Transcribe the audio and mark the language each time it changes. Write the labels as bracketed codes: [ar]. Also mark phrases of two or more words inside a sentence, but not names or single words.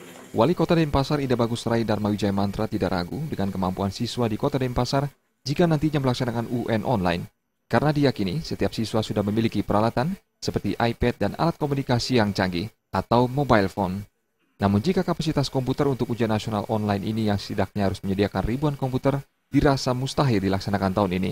[id] Wali Kota Denpasar Ida Bagus Rai Dharma Wijaya Mantra tidak ragu dengan kemampuan siswa di Kota Denpasar jika nantinya melaksanakan UN online. Karena diyakini setiap siswa sudah memiliki peralatan seperti iPad dan alat komunikasi yang canggih atau [en] mobile phone. [id] Namun jika kapasitas komputer untuk ujian nasional online ini yang setidaknya harus menyediakan ribuan komputer dirasa mustahil dilaksanakan tahun ini.